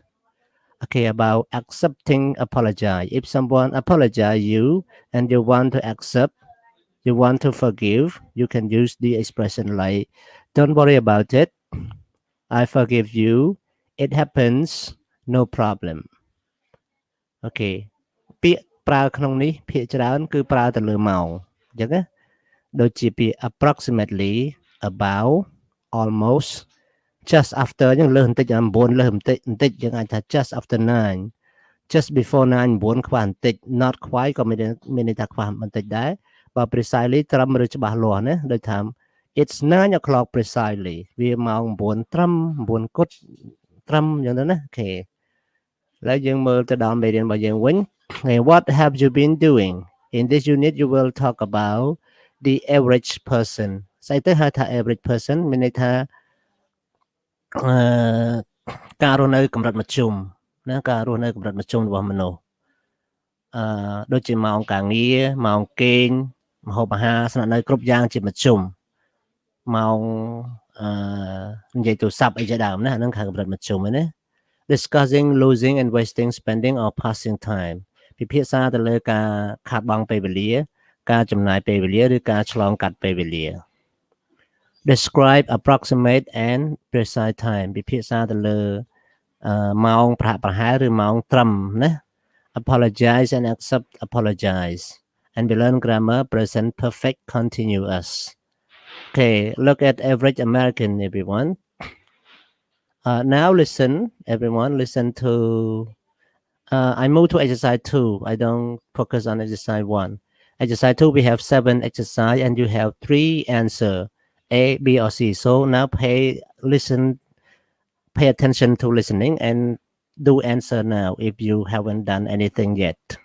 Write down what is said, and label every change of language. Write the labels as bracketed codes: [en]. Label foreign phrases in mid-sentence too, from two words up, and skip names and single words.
[en] Okay, about accepting apologize. If someone apologize you and you want to accept, you want to forgive, you can use the expression like, don't worry about it. I forgive you. It happens. No problem. [km] Okay ពាក្យប្រើក្នុងនេះភាគច្រើនគឺប្រើទៅលើម៉ោងអញ្ចឹងណាដូចជាពាក្យ [en] approximately about almost just after [km] អញ្ចឹ ងលើសបន្តិច9លើសបន្តិចយើងអាចថា [en] just after 9 just before 9 [km] 9 ខ្វះបន្តិច [en] not quite [km] ក៏មានន័យថាខ្វះបន្តិចដែរបើ precisely ត្រឹមឬច្បាស់លាស់ណាដូចថា [en] it's 9 o'clock precisely [km] វាម៉ោង9ត្រឹម9គត់ត្រឹមអញ្ចឹងទៅណាអូខេឥឡូវយើងមើលទៅដល់មេរៀនរបស់យើងវិញ [en] What have you been doing in this unit you will talk about the average person [km] ស្អីទៅហៅថា [en] average person [km] មានន័យថា ការរស់នៅកម្រិតមធ្យមណាការរស់នៅកម្រិតមធ្យមរបស់មនុស្សដូចជាម៉ោងការងារម៉ោងគេងម្ហូបអាហារស្នាក់នៅគ្រប់យ៉ាងជាមធ្យមម៉ោងនិយាយទូរស័ព្ទអីជាដើម ណាហ្នឹងខាងកម្រិតមធ្យមហ្នឹងណា [en] discussing losing and wasting spending or passing time [km] ពិភាក្សាទៅលើការខាតបង់ពេលវេលាការចំណាយពេលវេលា ឬការឆ្លងកាត់ពេលវេលា [en] describe approximate and precise time [km] ពិភាក្សាទៅលើម៉ោងប្រហាក់ប្រហែលឬម៉ោង [en] ត្រឹមណា apologize and accept apologize and we learn grammar present perfect continuous okay look at average American everyone now listen everyone listen to I move to exercise 2 I don't focus on exercise 1 exercise 2 we have 7 exercise and you have 3 answer A B or C so now pay attention to listening and do answer now if you haven't done anything yet